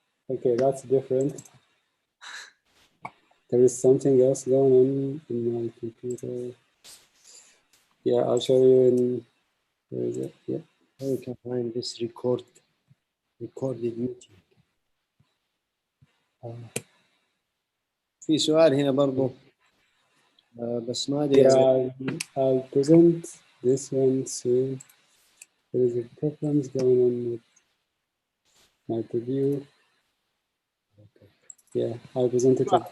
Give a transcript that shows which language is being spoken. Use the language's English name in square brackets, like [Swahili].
[English] Okay, that's different. There is something else going on in my computer. Yeah, I'll show you in. Where is it? Yeah. You can find this recorded meeting. [Arabic] في سؤال هنا برضو بس ما ادري. [English] I'll present this one soon. There is a difference going on with my preview. Okay. Yeah, I'll present it.